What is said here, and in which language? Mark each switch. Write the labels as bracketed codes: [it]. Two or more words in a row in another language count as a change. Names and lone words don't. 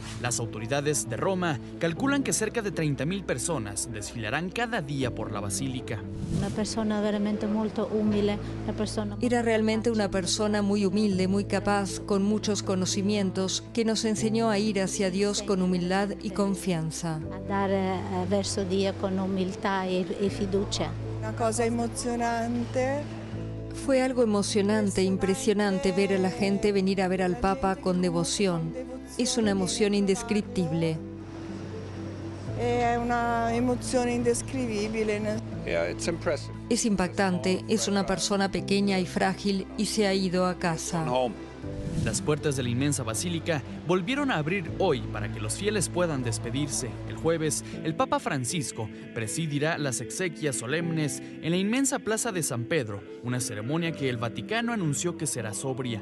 [es] Las autoridades de Roma calculan que cerca de 30,000 personas desfilarán cada día por la basílica. [it] Una persona veramente [es] muy humilde, Era realmente una persona muy humilde, muy capaz, con muchos conocimientos, que nos enseñó a ir hacia Dios con humildad y confianza. [it] andare verso Dio con umiltà e fiducia. [es] Una cosa emocionante. Fue algo emocionante, impresionante ver a la gente venir a ver al Papa con devoción. Es una emoción indescriptible. [it] È una emozione indescrivibile. [es] Es impactante, es una persona pequeña y frágil y se ha ido a casa. Las puertas de la inmensa basílica volvieron a abrir hoy para que los fieles puedan despedirse. El jueves, el Papa Francisco presidirá las exequias solemnes en la inmensa plaza de San Pedro, una ceremonia que el Vaticano anunció que será sobria.